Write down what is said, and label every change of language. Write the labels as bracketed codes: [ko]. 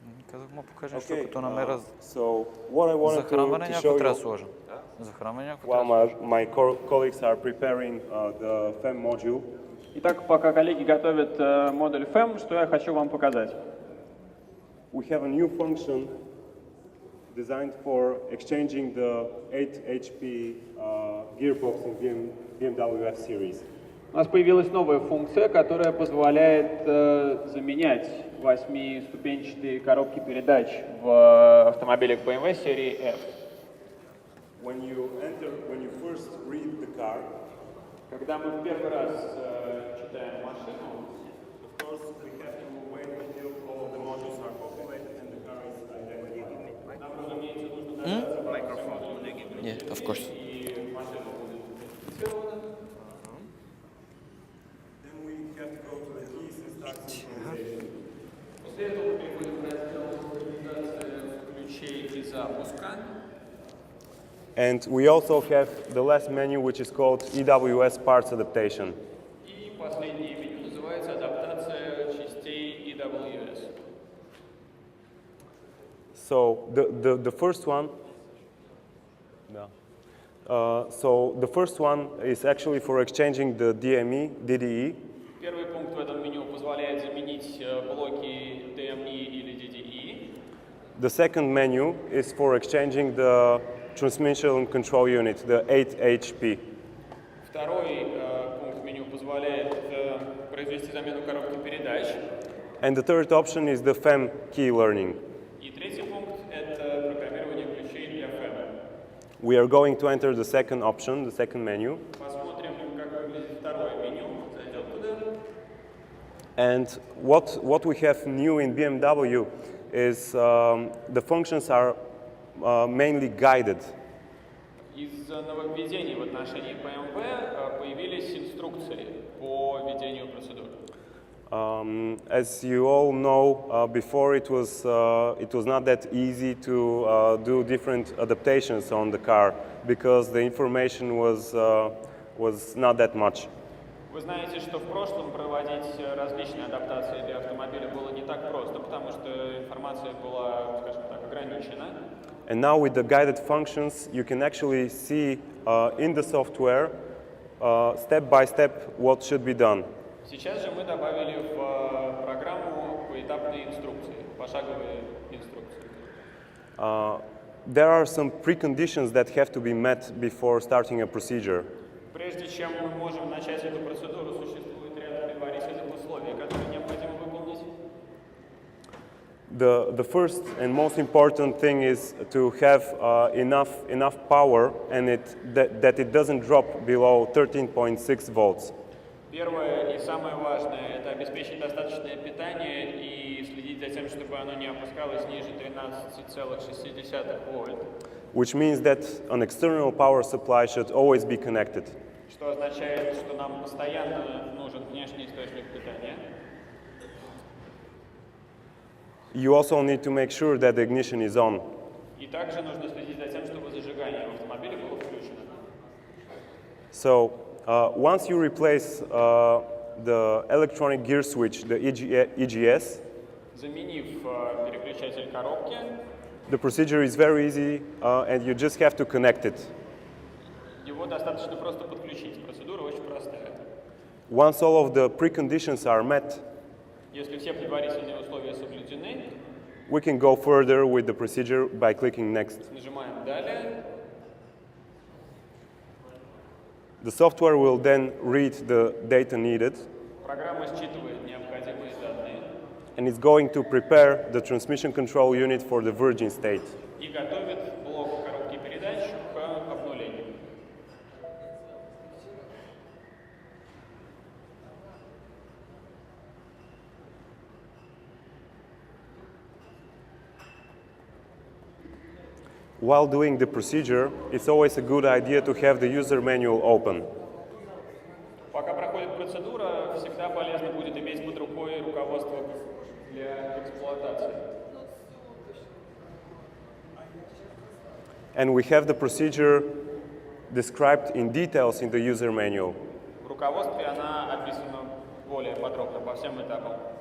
[bg] Казах му покажи нещо, като намеря захранване, някакво трябва да сложа. Захранване, някакво трябва да сложа. [en] My colleagues are preparing the FEM module. [ru] Итак, пока коллеги готовят модуль FEM, что я хочу вам показать. [en] We have a new function designed for exchanging the 8 HP gearbox in BMW F series. [ru] У нас появилась новая функция, которая позволяет заменять 8-ступенчатые коробки передач в автомобилях BMW серии F. [en] When you first read the car, [ru] Когда мы в первый раз читаем машину, [en] of course we have to wait until all of the modules are populated and the car is identified. [ru] нам, разумеется, нужно дождаться, [en] Yeah, of course. [ru] и машина будет идентифицирована. [en] Then we have to go to the keys and start synchronization. [ru] После этого мы переходим в раздел синхронизации ключей и запуска. [en] And we also have the last menu, which is called EWS Parts Adaptation. [ru] И последнее меню называется адаптация частей EWS. [en] So the first one, so the first one is actually for exchanging the DDE. [ru] Первый пункт в этом меню позволяет заменить блоки DME или DDE. [en] The second menu is for exchanging the transmission control unit, the 8 HP. [ru] Второй пункт меню позволяет произвести замену коробки передач. [en] And the third option is the FEM key learning. [ru] И третий пункт – это программирование ключей для FEM. [en] We are going to enter the second option, the second menu. [ru] Посмотрим, как выглядит второе меню. Зайдем туда. [en] And what we have new in BMW is the functions are mainly guided. [ru] Из нововведений в отношении BMW появились инструкции по ведению процедур. [en] As you all know, before it was not that easy to do different adaptations on the car because the information was not that much. [ru] Вы знаете, что в прошлом проводить различные адаптации для автомобиля было не так просто, потому что информация была, скажем так, ограничена. [en] And now with the guided functions, you can actually see in the software step by step what should be done. [ru] Сейчас же мы добавили в программу поэтапные инструкции, пошаговые инструкции. [en] There are some preconditions that have to be met before starting a procedure. [ru] Прежде чем мы можем начать эту процедуру, существует ряд предварительных условий, которые необходимо выполнить. [en] The first and most important thing is to have enough power and that it doesn't drop below 13.6 volts. [ru] Первое и самое важное – это обеспечить достаточное питание и следить за тем, чтобы оно не опускалось ниже 13,6 вольт. [en] Which means that an external power supply should always be connected. [ru] Что означает, что нам постоянно нужен внешний источник питания. [en] You also need to make sure that the ignition is on. [ru] И также нужно следить за тем, чтобы зажигание в автомобиле было включено. [en] So once you replace the electronic gear switch, the EGS, [ru] Заменив переключатель коробки, [en] the procedure is very easy and you just have to connect it. [ru] его достаточно просто подключить. Процедура очень простая. [en] Once all of the preconditions are met, [ru] Если все предварительные условия соблюдены, [en] we can go further with the procedure by clicking next. [ru] нажимаем «Далее». [en] The software will then read the data needed [ru] Программа считывает необходимые данные [en] and it's going to prepare the transmission control unit for the virgin state. [ru] и готовит блок коробки передач к обнулению. [en] While doing the procedure, it's always a good idea to have the user manual open. [ru] Пока проходит процедура, всегда полезно будет иметь под рукой руководство для эксплуатации. [en] And we have the procedure described in details in the user manual. [ru] В руководстве она описана более подробно по всем этапам.